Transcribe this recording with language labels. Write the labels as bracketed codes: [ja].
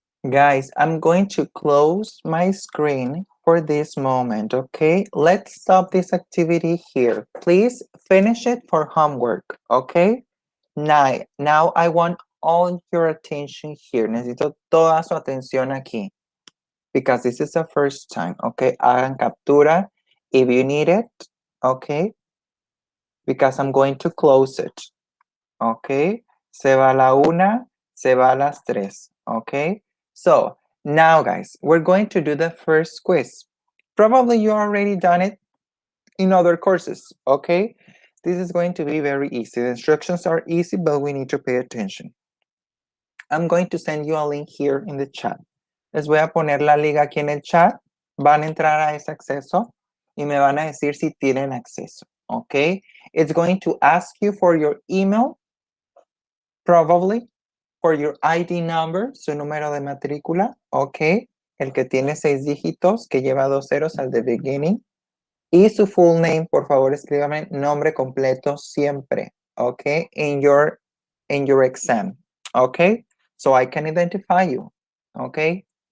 [en] Guys, I'm going to close my screen for this moment, okay? Let's stop this activity here. Please finish it for homework, okay? Now I want all your attention here. [es] Necesito toda su atención aquí. [en] Because this is the first time, okay? [es] Hagan captura [en] if you need it, okay? Because I'm going to close it, okay? [es] Se va la una, se va las tres, [en] okay? So, now guys, we're going to do the first quiz. Probably you already done it in other courses, okay? This is going to be very easy. The instructions are easy, but we need to pay attention. I'm going to send you a link here in the chat. [es] Les voy a poner la liga aquí en el chat. Van a entrar a ese acceso y me van a decir si tienen acceso, okay? [en] It's going to ask you for your email, probably, for your ID number, [es] su número de matrícula, [en] ok, [es] el que tiene 6 dígitos, que lleva 2 ceros al de [en] beginning, y su full name, [es] por favor, escríbame nombre completo siempre, [en] ok, in your exam, ok, so I can identify you, ok.